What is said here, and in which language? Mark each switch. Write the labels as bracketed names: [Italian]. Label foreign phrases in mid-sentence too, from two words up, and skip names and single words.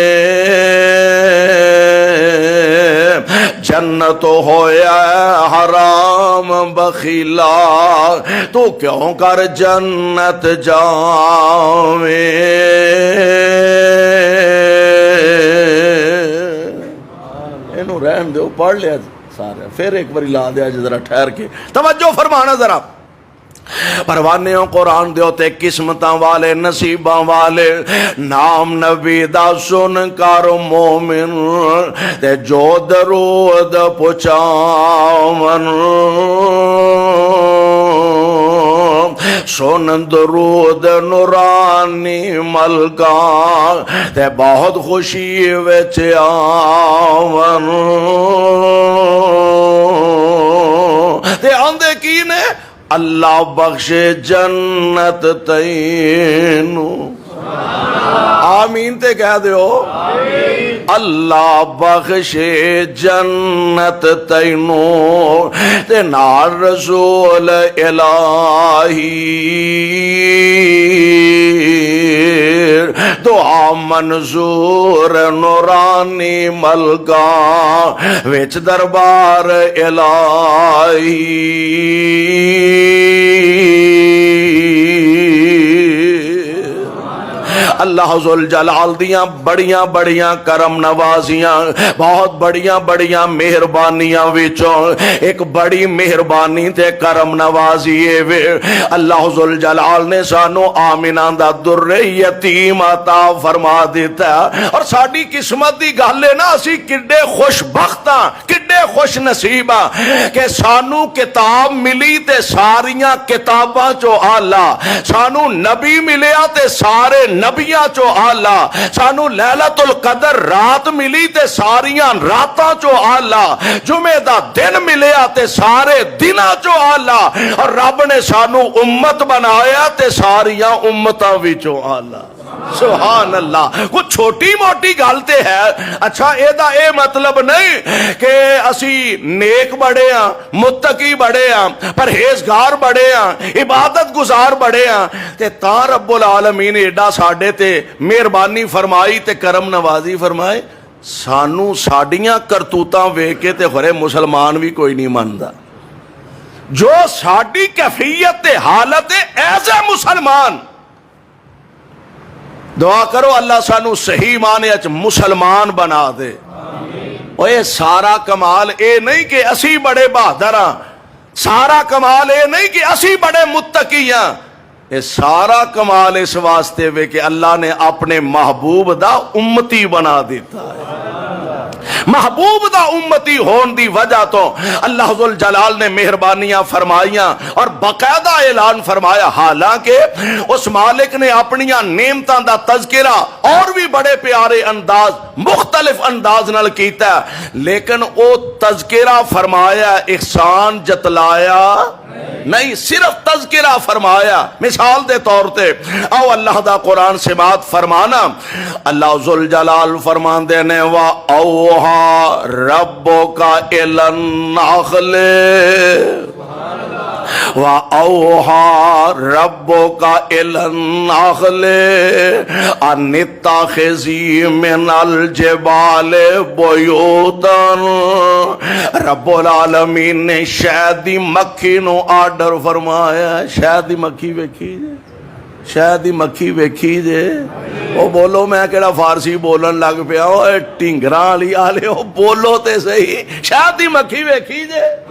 [Punjabi] جنت ہویا حرام بخیلا تو کیوں کر جنت جاویں انہوں رہن دو پڑھ لیا سارے پھر ایک باری لا دیا ذرا ٹھہر کے توجہ فرمانا ذرا پروانیوں قرآن دے ہوتے قسمتاں والے نصیباں والے نام نبی دا سن کر مومن تے جو درود پچاون سن درود نورانی ملکا تے بہت خوشی وچ آون تے آندے کی نے اللہ بخشے جنت تینو آمین تے کہہ دیو اللہ بخشے جنت تینو تے نال رسول الہی دعا منظور نورانی ملکا وچ دربار الہی اللہ ذوالجلال دیاں بڑیاں بڑیاں کرم نوازیاں بہت بڑیاں بڑیاں مہربانیاں وچوں ایک بڑی مہربانی تے کرم نوازی وے اللہ ذوالجلال نے سانو آمنہ دا در یتیم عطا فرما دیتا اور ساڈی قسمت دی گل ہے نا اسی کڈے خوش بخت ہاں کڈے خوش نصیب ہاں کہ سانو کتاب ملی تے ساریاں کتاباں چو آلہ سانو نبی ملیا تے سارے نبیاں چو آلہ سانو لیلۃ القدر رات ملی تے ساریاں راتاں چو آلہ جمعہ دا دن ملیا تے سارے دناں چو آلہ اور رب نے سانو امت بنایا تے ساریاں امتاں وچوں آلہ سبحان اللہ کچھ چھوٹی موٹی گالتے ہے اچھا اے مطلب نہیں کہ اسی نیک بڑے ہاں متقی بڑے ہاں پرہیزگار بڑے ہاں عبادت گزار بڑے ہاں تے تا رب العالمین ایڈا ساڈے تے مہربانی فرمائی تے کرم نوازی فرمائے سانو ساڈیاں کرتوتاں ویکھ کے تے خورے مسلمان بھی کوئی نہیں ماندا جو ساڈی کیفیت تے حالت ایز اے مسلمان دعا کرو اللہ سانو صحیح معنی اچ مسلمان بنا دے اوے سارا کمال اے نہیں کہ اسی بڑے بہادر ہاں سارا کمال اے نہیں کہ اسی بڑے متقی ہاں اے سارا کمال اس واسطے وے کہ اللہ نے اپنے محبوب دا امتی بنا دیتا ہے محبوب دا امتی ہون دی وجہ تو اللہ ذوالجلال نے مہربانیاں فرمائیاں اور باقاعدہ اعلان فرمایا حالانکہ اس مالک نے اپنیاں نعمتاں دا تذکرہ اور بھی بڑے پیارے انداز مختلف انداز نال کیتا ہے لیکن او تذکرہ فرمایا احسان جتلایا نہیں صرف تذکرہ فرمایا مثال دے طور تے او اللہ دا قرآن سے بات فرمانا اللہ ذوالجلال فرمان دینے [Arabic] وَأَوْحَى رَبُّكَ إِلَى النَّخْلِ وَأَوْحَى رَبُّكَ إِلَى النَّخْلِ أَنِ اتَّخِذِي مِنَ الْجِبَالِ بُيُوتًا [Punjabi] رب العالمین نے شہد دی مکھی نو آرڈر فرمایا شہد دی مکھی ویکھی جے شہد دی مکھی ویکھی جے او بولو میں کیڑا فارسی بولن لگ پیا اوے ٹنگراں والی آلے او بولو تے صحیح شہد دی مکھی ویکھی جے